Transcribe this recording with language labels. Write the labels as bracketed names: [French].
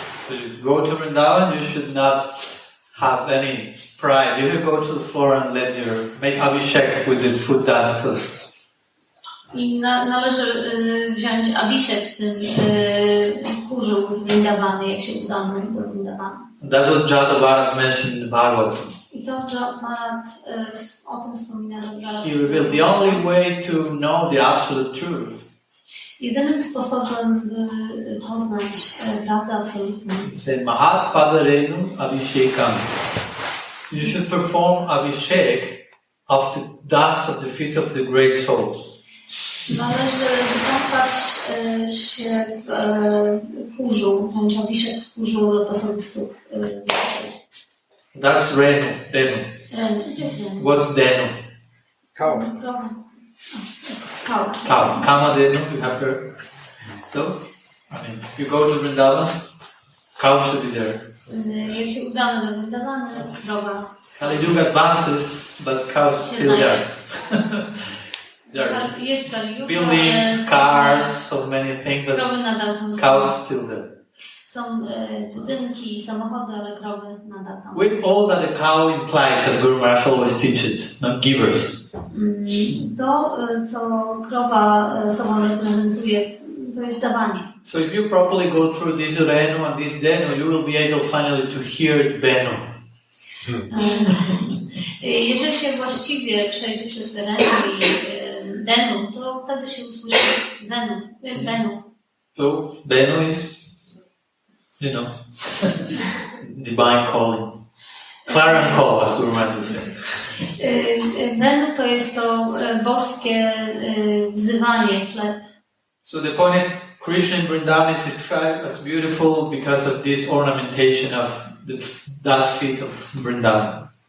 [English] So if you go to Vrindavan, you should not have any pride. You can go to the floor and make abhishek with the food dust. [Polish] I należy wziąć abhishek w tym kurzu z Vrindavany, jak się udamy do Vrindavana. [English] That's what Jada Bharat mentioned in the Bhagavatam. [Polish] I to Jada Bharat o tym wspomina. [English] He revealed the only way to know the absolute truth. [Polish] Jedynym sposobem, by poznać prawdę absolutną. [Sanskrit] Say Mahat Padarenu Abhishekam. [English] You should perform abhishek of the dust of the feet of the great souls. [Polish] Należy wykąpać się w kurzu, wziąć abhishek w kurzu lotosowych stóp. [English] That's Renu. [Sanskrit] Renu. [English] What's Denu? Cow. Cow. Kamadenu, you have heard. So, I mean, if you go to Vrindavan, cow should be there. [Polish] Jak się udamy do Vrindavany, krowa. [English] Kali-yuga advances, but cows still there. There are buildings, cars, so many things, but cows still there. [Polish] Są budynki, samochody, ale krowy nadal tam. [English] With all that a cow implies, as Guru Maharaj always teaches, not givers. [Polish] To, co krowa sobą reprezentuje, to jest dawanie. [English] So if you properly go through this Renu and this Denu, you will be able finally to hear Benu. [Polish] Jeżeli się właściwie przejdzie przez te Renu i Denu, to wtedy się usłyszy Benu. [English] So Benu is, divine calling. Clarion call, as Guru Maharaj said. [Polish] Benu to jest to boskie wzywanie, flet. [English] So the point is, Krishna in Vrindavan is described as beautiful because of this ornamentation of the dust feet of Vrindavan.